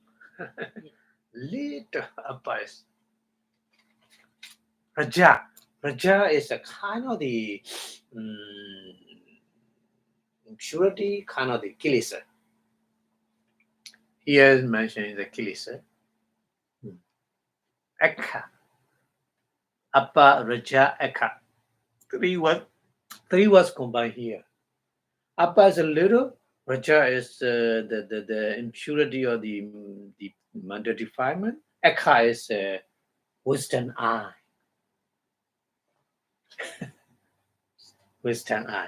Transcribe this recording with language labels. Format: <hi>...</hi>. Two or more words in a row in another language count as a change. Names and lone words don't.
<en>Little Appa is. Raja. Raja is a kind of the impurity, kind of the kilesa. Here is mentioned the kilesa. Ekha. Appa, Raja, Ekha. Three words combined here. Appa is a little. Raja is the impurity or the manda defilement. Ekha is wisdom eye. Wisdom eye.</en>